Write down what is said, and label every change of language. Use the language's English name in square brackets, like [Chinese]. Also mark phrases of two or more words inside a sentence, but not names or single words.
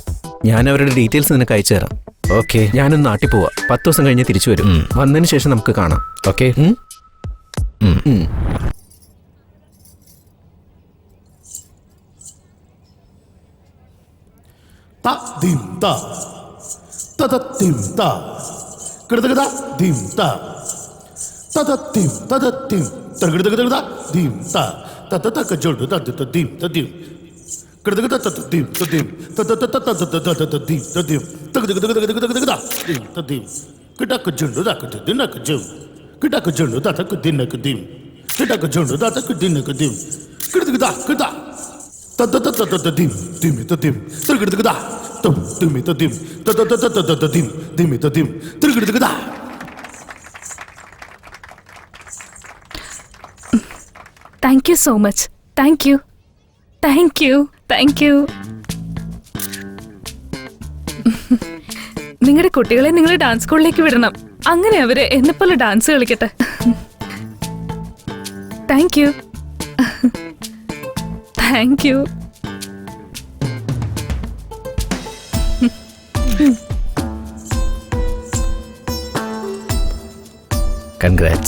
[Malayalam] ഞാൻ അവരുടെ ഡീറ്റെയിൽസ് നിനക്ക് അയച്ചു തരാം. ഓക്കെ, ഞാനൊന്ന് നാട്ടിൽ പോവാ. 10 ദിവസം കഴിഞ്ഞ് തിരിച്ചു വരും. വന്നതിന് ശേഷം നമുക്ക് കാണാം. ഓക്കെ. dim ta ta ta dim ta kada kada dim ta ta ta dim ta ta dim ta kada kada dim ta ta ta ta ka jod ta ta dim ta dim kada kada ta dim ta dim ta ta ta ta ta ta ta dim ta dim ta kada kada kada kada dim ta dim kada ka jod ta ka din ka jod kada ka jod ta ka din ka dim kada ka jod ta ka din ka dim kada kada kada ta ta ta ta ta dim dim ta dim ta kada kada [English] thank you so much. thank you, thank you, thank you. [Malayalam] നിങ്ങളുടെ കുട്ടികളെ നിങ്ങൾ [English] dance school [Malayalam] വിടണം. അങ്ങനെ അവര് എന്നെപ്പോലെ ഡാൻസ് കളിക്കട്ടെ. [English] thank you. thank you. [Malayalam] കൺഗ്രാറ്റ്സ്.